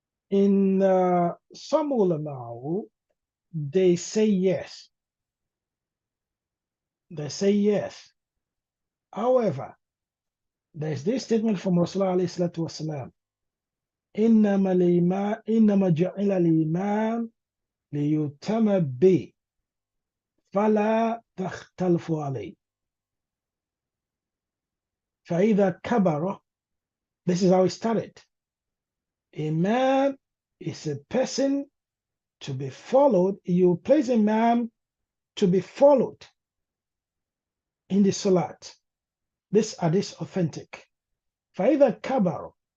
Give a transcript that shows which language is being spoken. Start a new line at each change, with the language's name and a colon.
English: In some ulama, they say yes. They say yes. However, there's this statement from Rasulullah alayhi salatu wasalam.
Arabic: إنما جعل الإمام ليتم به فلا تختلفوا عليه فإذا كبر.
English: This is how it started. Imam is a person to be followed. You place Imam to be followed in the Salat. This hadith authentic.
Arabic: فإذا كبر.